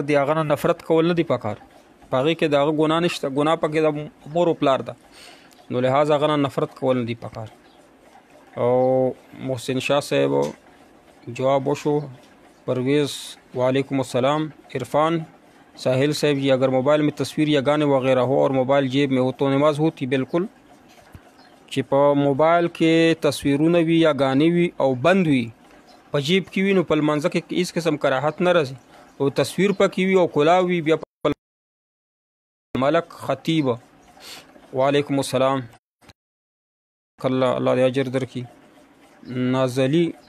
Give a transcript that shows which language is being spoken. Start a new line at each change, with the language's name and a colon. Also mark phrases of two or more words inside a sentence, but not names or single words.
Pashto: دی هغه نه نفرت کول نه دی پکار په هغې کې د هغه ګناه نشته ګناه پکې د مور و پلار ده نو لحاظ هغه نه نفرت کول نه دی پکار او محسن شاه صاحب جواب وشو پرویز
Arabic: وعلیکم السلام
Pashto: عرفان साहिल
Urdu: صاحب جی اگر موبائل میں تصویر یا گانے وغیرہ ہو اور موبائل جیب میں ہو تو نماز ہوتی بالکل
Pashto: چې په موبایل کې تصویرونه وي یا غانې وي او بند وي په جیب کې وي نو په لمانځه کې هیڅ قسم کراهت نه راځي او تصویر پکې وي او کلا وي بیا ملک خطیب
Arabic: وعلیکم السلام
Pashto: الله دې اجر درکړي نازلی